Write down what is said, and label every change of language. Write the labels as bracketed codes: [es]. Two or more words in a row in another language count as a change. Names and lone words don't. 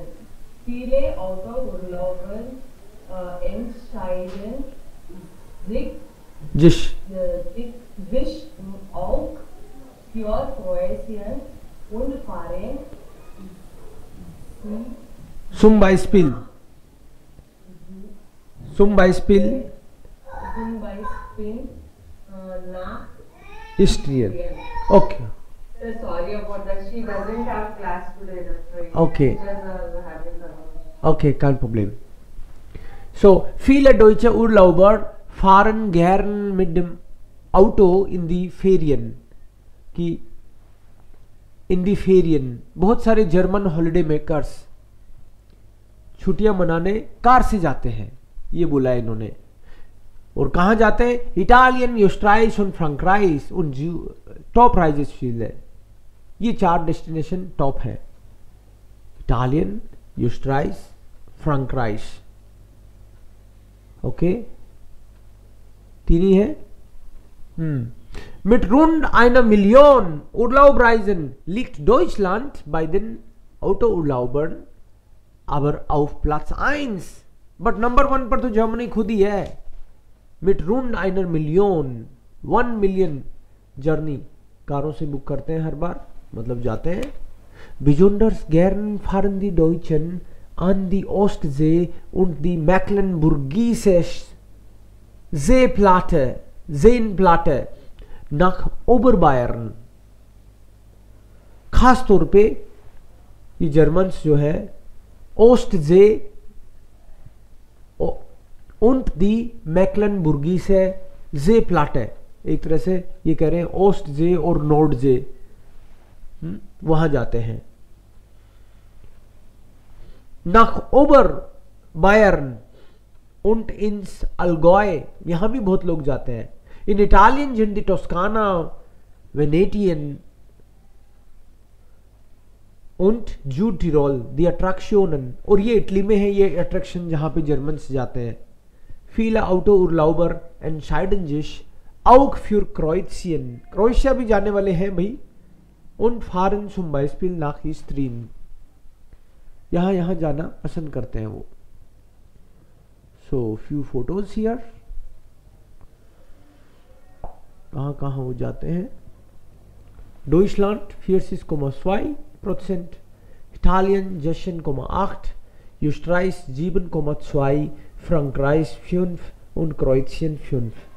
[de] Viele Autourlauber entscheiden sich auch für Kroatien und fahren zum Beispiel nach Istrien. [en] Okay. Sorry about that. She doesn't have class today. That's why. Okay. Teachers are having some. [de] Okay, kein Problem. So, viele deutsche Urlauber fahren gern mit dem Auto in die Ferien. कि in die Ferien, [hi] बहुत सारे [en] German holiday makers [hi] छुट्टियां मनाने कार से जाते हैं, ये बोला है इन्होंने। और कहाँ जाते हैं? इटालियन, ओस्ट्राइच और फ्रैंकराइच उन टॉप राइजेस फील्ड है। ये 4 डेस्टिनेशन टॉप है, इटालियन, ओस्ट्राइच, फ्रैंकराइच। ओके, 3 ही है। [de] Mit rund 1 Million Urlaubreisen liegt Deutschland bei den Autourlaubern aber auf Platz 1. [hi] बट नंबर 1 पर तो जर्मनी खुद ही है। [de] mit rund einer Million, [hi] 1 मिलियन जर्नी कारों से बुक करते हैं हर बार, मतलब जाते हैं। [de] Besonders gern fahren die Deutschen an die Ostsee und die Mecklenburgische Seenplatte nach Oberbayern। [hi] खास तौर पे ये जर्मन्स जो है ओस्टजे [de] und die Mecklenburgische Seeplatte, [hi] एक तरह से ये कह रहे हैं ओस्टजे और नॉर्डजे, वहां जाते हैं। [de] nach Oberbayern und ins Allgäu, [hi] यहां भी बहुत लोग जाते हैं। [de] in Italien sind die Toskana, Venetien und Südtirol die Attraktionen, [hi] और ये इटली में है ये अट्रैक्शन जहां पे जर्मन्स जाते हैं। [de] viele Autourlauber entscheiden sich auch für Kroatien, [hi] क्रोएशिया भी जाने वाले हैं भाई। [de] und fahren zum Beispiel nach Istrien, [hi] यहां जाना पसंद करते हैं वो। [en] So few photos here, [hi] कहां वो जाते हैं। [de] Deutschland 40,2%, Italien 16,8%, Österreich 7,2%, Frankreich 5% und Kroatien 5%।